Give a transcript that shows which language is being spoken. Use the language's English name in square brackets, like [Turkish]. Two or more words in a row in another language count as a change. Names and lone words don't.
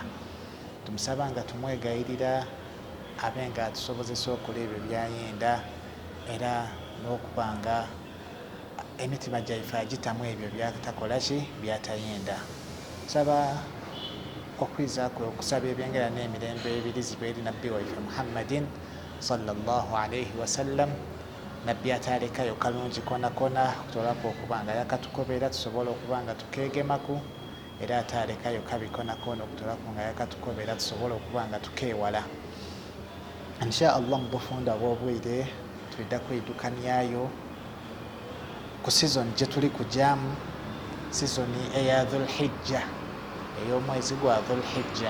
[Soga] Tumusaba nga tumwegayirira abe nga atusobozesa okola ebyo byayenda era n'okubanga emitima gyaife agitamu ebyo byatakolaki byatayenda. Saba okwizaako okusaba ebyengera n'emirembe ebirizibwa eri nabbi waife Muhammadin [Arabic] صلى الله عليه وسلم, [Soga] nabbi atalekayo kalungi konakona kutolaku okubanga yakatukobera tusobola okubanga tukegemaku era atalekayo kabi konakona okutolaku nga yakatukobera tusobola okubanga tukewala. [Arabic] إن شاء الله [Soga] mubufunda bw'obwire tulida kwidukanyayo ku season gye tuli kujamu, seasoni eya Dhulhijja, ey'omwezi gwa Dhulhijja.